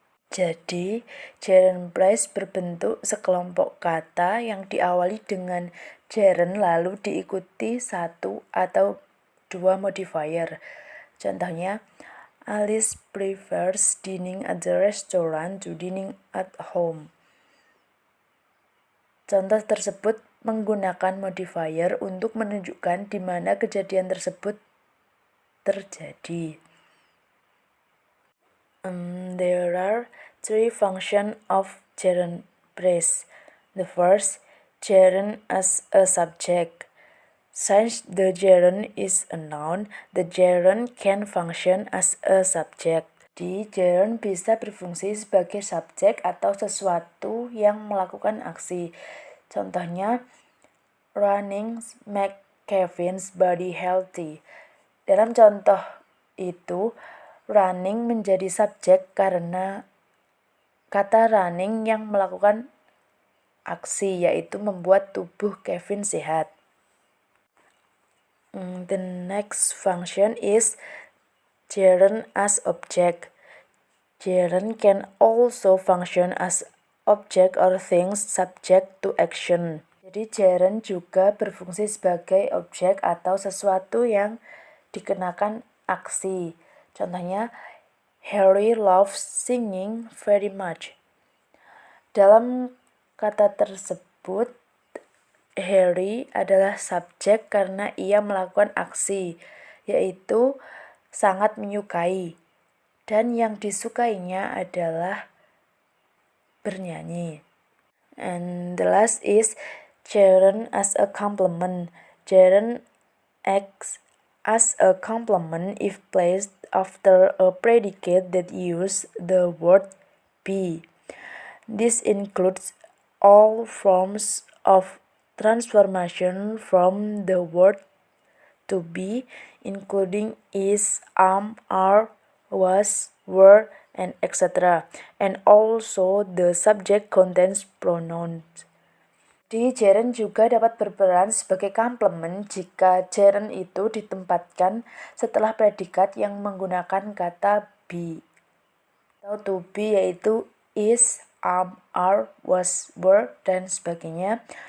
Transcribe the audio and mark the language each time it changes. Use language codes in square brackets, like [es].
[id] Jadi, gerund phrase berbentuk sekelompok kata yang diawali dengan gerund lalu diikuti satu atau dua modifier. Contohnya, [en] Alice prefers dining at the restaurant to dining at home. [id] Contoh tersebut menggunakan modifier untuk menunjukkan di mana kejadian tersebut terjadi. [en] There are three functions of gerund phrase. The first, gerund as a subject. Since the gerund is a noun, the gerund can function as a subject. [id] Di gerund bisa berfungsi sebagai subjek atau sesuatu yang melakukan aksi. Contohnya, [en] running make Kevin's body healthy. [id] Dalam contoh itu, running menjadi subjek karena kata running yang melakukan aksi, yaitu membuat tubuh Kevin sehat. [en] The next function is gerund as object. Gerund can also function as object or things subject to action. [id] Jadi gerund juga berfungsi sebagai objek atau sesuatu yang dikenakan aksi. [en] Contohnya, Harry loves singing very much. [id] Dalam kata tersebut, Harry adalah subjek karena ia melakukan aksi, yaitu sangat menyukai. Dan yang disukainya adalah bernyanyi. [en] And the last is gerund as a complement. Gerund acts as a complement if placed after a predicate that uses the word be. This includes all forms of transformation from the word to be, including is, are, was, were, and etc. And also the subject contains pronouns. [id] Di gerund juga dapat berperan sebagai komplement jika gerund itu ditempatkan setelah predikat yang menggunakan kata be atau to be, yaitu is, are, was, were, dan sebagainya.